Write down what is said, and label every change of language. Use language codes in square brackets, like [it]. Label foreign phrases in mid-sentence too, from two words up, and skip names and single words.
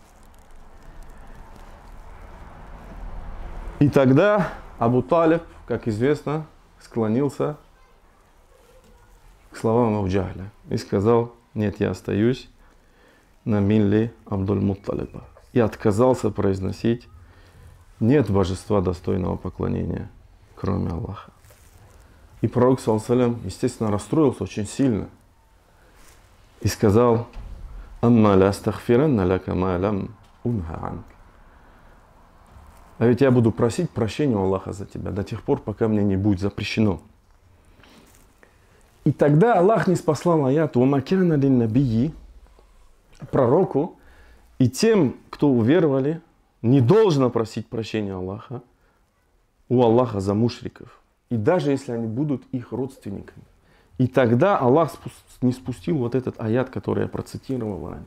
[ru] И тогда Абу Талиб, как известно, склонился к словам Абу Джахля и сказал: нет, я остаюсь на милле Абдуль-Мутталиба. И отказался произносить: нет божества, достойного поклонения, кроме Аллаха. И пророк, ﷺ, естественно, расстроился очень сильно и сказал: [ar] «أما لأستغفرن لك ما لم أنه عنك». [ru] А ведь я буду просить прощения у Аллаха за тебя до тех пор, пока мне не будет запрещено. И тогда Аллах ниспослал аят: [ar] «وما كان للنبي», [ru] пророку и тем, кто уверовали, не должно просить прощения Аллаха у Аллаха за мушриков. И даже если они будут их родственниками. И тогда Аллах не спустил вот этот аят, который я процитировал ранее.